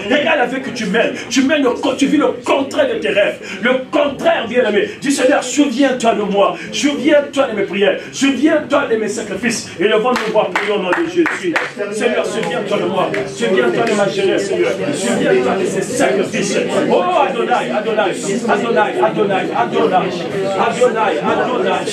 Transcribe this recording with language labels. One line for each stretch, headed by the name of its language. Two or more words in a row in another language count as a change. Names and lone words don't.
French: Regarde la vie que tu mènes. Tu vis le contraire de tes rêves. Le contraire, bien-aimé. Dis, Seigneur, souviens-toi de moi. Souviens-toi de mes prières. Souviens-toi de mes sacrifices. Et devant nous voir prier au nom de Jésus. Seigneur, souviens-toi de moi. Souviens-toi de ma jeunesse, Seigneur. Souviens-toi de ces sacrifices. Oh, Adonai, Adonai, Adonai, Adonai, Adonai, Adonai, Adonai.